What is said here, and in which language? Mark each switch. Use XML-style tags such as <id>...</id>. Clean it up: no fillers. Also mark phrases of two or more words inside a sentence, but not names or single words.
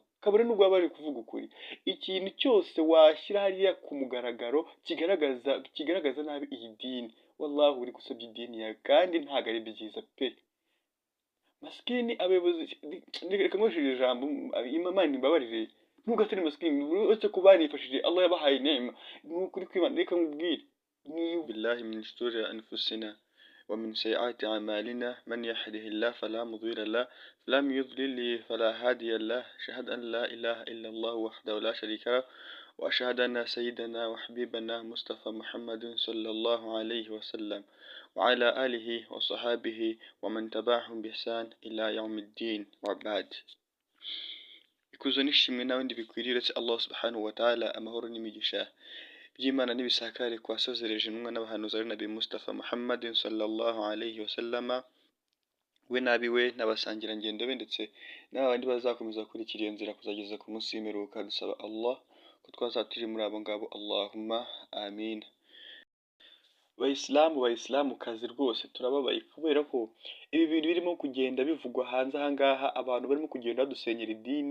<rw>Kabone nubwo baba bari kuvuga ukuri, ikintu cyose washyira hariya ku mugaragaro kigaragaza nabi iyi dini, wallahi uri gusebya idini yawe, kandi ntabwo ari byiza pe. Masikini abayobozi, reka nkoresheje ijambo Imana imbabarire, nubwo atari masikini uretse ko banifashije, Allah yabahaye inema, ni ukuri kw'Imana. Reka nkubwire,</rw> <ar>بالله من شرور أنفسنا ومن سيئات أعمالنا من يهده الله فلا مضل له ولم يضلل فلا هادي له أشهد أن لا إله إلا الله وحده لا شريك له وأشهد أن سيدنا وحبيبنا مصطفى محمد صلى الله عليه وسلم وعلى آله وصحابه ومن تبعهم بإحسان إلى يوم الدين وبعد.</ar> <rw>ikuzo nishimwe n'abandi bikwiriye uretse Allah</rw> <ar>سبحانه وتعالى,</ar> <rw>amahoro n'imigisha by'Imana n'ibisakare kwasozereje intumwa n'abahanuzi ari Nabi Mustafa Muhammadin</rw> <ar>صلى الله عليه وسلم,</ar> <rw>we n'abiwe n'abasangirangendo be ndetse n'abandi bazakomeza gukurikira iyo nzira kuzageza ku munsi w'imperuka. Dusaba Allah ko twazaturi muri abo ngabo,</rw> <ar>اللهم آمين.</ar> <rw>Bayisilamukazi rwose turababaye, kubera ko ibi bintu birimo kugenda bivugwa hanze ahangaha, abantu barimo kugenda badusenyera idini.</rw>